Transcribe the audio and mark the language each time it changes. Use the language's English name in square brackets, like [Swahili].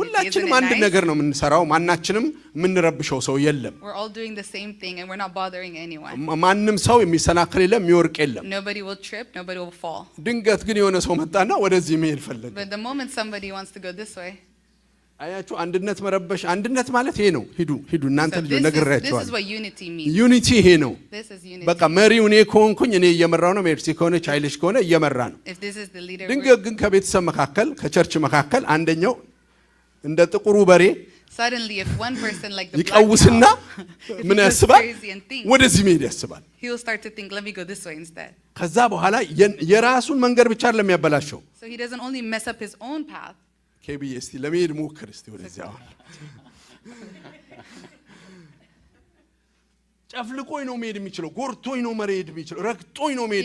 [Amharic] ሁላችንም አንድ ነገር ነው የምንሰራው። ማናችንም የምንረብሸው ሰው የለም። [English] We're all doing the same thing and we're not bothering anyone. [Amharic] ማንንም ሰው የሚሰናከል የለም፣ የሚወርቅ የለም። [English] Nobody will trip, nobody will fall. [Amharic] ድንገት ግን የሆነ ሰው መጣና ወደዚህ መሄድ ፈለገ። [English] But the moment somebody wants to go this way. [Amharic] አያችሁ፣ አንድነት መረበሽ፣ አንድነት ማለት ይሄ ነው። ሂዱ እናንተ ልጅ [English] This [Amharic] ነግሬያችኋለሁ። [English] is what unity means. [Amharic] ዩኒቲ ይሄ ነው። [English] This is unity. [Amharic] በቃ መሪው እኔ ከሆንኩኝ እኔ እየመራው ነው። ሜርሲ ከሆነች ኃይልሽ ከሆነ እየመራ ነው። [English] If this is the leader. [Amharic] ድንገት ግን ከቤተሰብ መካከል ከቸርች መካከል አንደኛው እንደ ጥቁሩ በሬ [English] Suddenly if one person like the [Amharic] ይቀውስና ምን ያስባል? [English] crazy [Amharic] ወደዚህ መሄድ ያስባል። [English] he will start to think, let me go this way instead. [Amharic] ከዛ በኋላ የራሱን መንገድ ብቻ አይደለም ያበላሸው። [English] So he doesn't only mess up his own path. [Amharic] ኬቢዬ እስቲ ለመሄድ ሞክር እስቲ ወደዚህ። አሁን ጨፍልቆኝ ነው መሄድ የሚችለው፣ ጎርቶኝ ነው መሄድ የሚችለው፣ ረግጦኝ ነው መሄድ